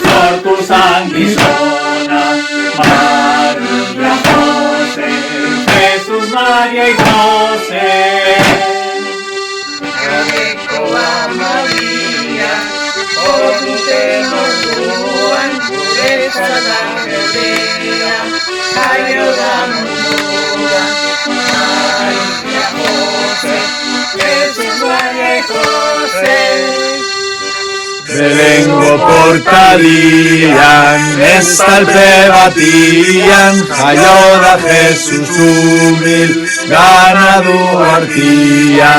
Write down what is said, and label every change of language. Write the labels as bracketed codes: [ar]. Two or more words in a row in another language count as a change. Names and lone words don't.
[eu] sortu zan gizona, [es] Maria Jose, Jesus, Maria y Jose. [eu] Jabekoa Maria, orduten orduan, guretzat angelea, jaio da mundua. [es] Maria Jose, Jesus, Maria y Jose. [eu] Belengo portalian, estalpe batian, jaio da Jesus humil, ganadu artian.